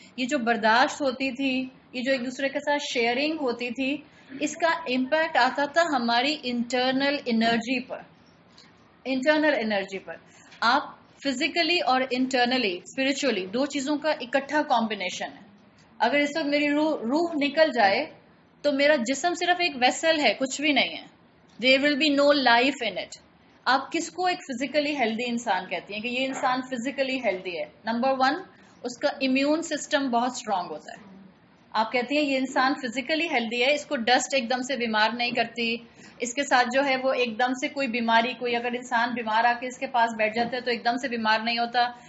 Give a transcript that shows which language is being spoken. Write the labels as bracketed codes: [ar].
[ur] یہ جو برداشت ہوتی تھی، یہ جو ایک دوسرے کے ساتھ شیئرنگ ہوتی تھی، اس کا امپیکٹ آتا تھا ہماری انٹرنل انرجی پر. انٹرنل انرجی پر آپ فزیکلی اور انٹرنلی اسپرچولی دو چیزوں کا اکٹھا کمبینیشن ہے. اگر اس وقت میری روح نکل جائے تو میرا جسم صرف ایک ویسل ہے، کچھ بھی نہیں ہے. [en] there will be no life in it. [ur] آپ کس کو ایک فزیکلی ہیلدی انسان کہتی ہیں کہ یہ انسان فزیکلی ہیلدی ہے؟ نمبر 1، اس کا امیون سسٹم بہت اسٹرانگ ہوتا ہے. آپ کہتی ہیں یہ انسان فزیکلی ہیلدی ہے، اس کو ڈسٹ ایک دم سے بیمار نہیں کرتی، اس کے ساتھ جو ہے وہ ایک دم سے کوئی بیماری، کوئی اگر انسان بیمار آ کے اس کے پاس بیٹھ جاتا ہے تو ایک دم سے بیمار نہیں ہوتا.